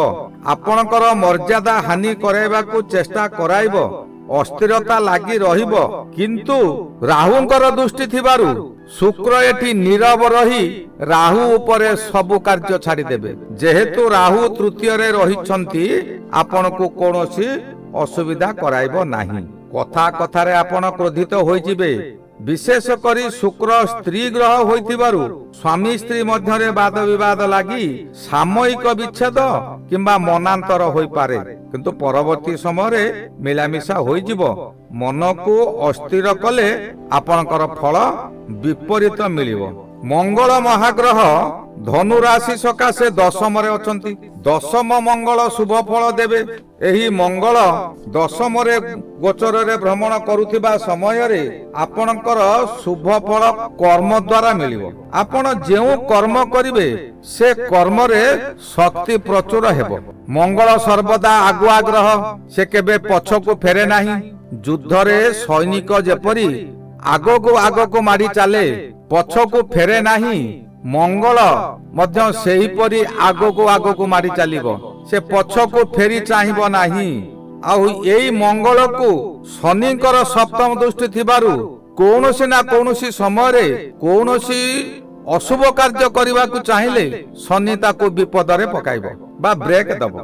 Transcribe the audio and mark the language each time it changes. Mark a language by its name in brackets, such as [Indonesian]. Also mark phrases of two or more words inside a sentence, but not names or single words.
[Odia] ଆପଣକର ମର୍ଯ୍ୟାଦା ହାନି କରାଇବା କୁ ଚେଷ୍ଟା କରାଇବ, ଅସ୍ଥିରତା ଲାଗି ରହିବ, କିନ୍ତୁ ରାହୁଙ୍କର ଦୃଷ୍ଟି ଥିବାରୁ ଶୁକ୍ର ଏଠି ନୀରବ ରହି ରାହୁ ଉପରେ ସବୁ କାର୍ଯ୍ୟ ଛାଡ଼ି ଦେବେ। ଯେହେତୁ ରାହୁ ତୃତୀୟ ରେ ରହିଛନ୍ତି ଆପଣ କୁ କୌଣସି ଅସୁବିଧା କରାଇବ ନାହିଁ। କଥା କଥା ରେ ଆପଣ କ୍ରୋଧିତ ହୋଇ ଯିବେ, ବିଶେଷ କରି ଶୁକ୍ର ସ୍ତ୍ରୀ ଗ୍ରହ ହୋଇଥିବାରୁ ସ୍ୱାମୀ ସ୍ତ୍ରୀ ମଧ୍ୟରେ ବାଦ ବିବାଦ ଲାଗି ସାମୟିକ ବିଚ୍ଛେଦ କିମ୍ବା ମନାନ୍ତର ହୋଇ ପାରେ କିନ୍ତୁ ପରବର୍ତ୍ତୀ ସମୟ ମିଳାମିଶା ହୋଇ ଯିବ। ମନ କୁ ଅସ୍ଥିର କଲେ ଆପଣକର ଫଳ ବିପରୀତ ମିଳିବ। ମଙ୍ଗଳ ମହାଗ୍ରହ ଧନୁ ରାଶି ସକାଶେ ଦଶମ ରେ ଅଛନ୍ତି। ଦଶମ ମଙ୍ଗଳ ଶୁଭ ଫଳ ଦେବେ। ଏହି ମଙ୍ଗଳ ଦଶମ ରେ ଗୋଚର ରେ ଭ୍ରମଣ କରୁଥିବା ସମୟ ରେ ଆପଣକର ଶୁଭ ଫଳ କର୍ମ ଦ୍ୱାରା ମିଳିବ। ଆପଣ ଯେଉଁ କର୍ମ କରିବେ ସେ କର୍ମ ରେ ଶକ୍ତି ପ୍ରଚୁର ହେବ। ମଙ୍ଗଳ ସର୍ବଦା ଆଗୁଆ ଗ୍ରହ, ସେ କେବେ ପଛକୁ ଫେରେ ନାହିଁ। ଯୁଦ୍ଧ ରେ ସୈନିକ ଯେପରି ଆଗ କୁ ମାଡ଼ି ଚାଲେ ପଛକୁ ଫେରେ ନାହିଁ, ମଙ୍ଗଳ ମଧ୍ୟ ସେହିପରି ଆଗ କୁ ମାଡ଼ି ଚାଲିବ। ସେ ପଛକୁ ଫେରି ଚାହିଁବ ନାହିଁ। ଆଉ ଏହି ମଙ୍ଗଳ କୁ ଶନିଙ୍କର ସପ୍ତମ ଦୃଷ୍ଟି ଥିବାରୁ କୌଣସି ନା କୌଣସି ସମୟ ରେ କୌଣସି ଅଶୁଭ କାର୍ଯ୍ୟ [Hindi] करने को चाहिए [Odia] ଶନି ତାକୁ ବିପଦ ରେ ପକାଇବ ବା ବ୍ରେକ ଦେବ।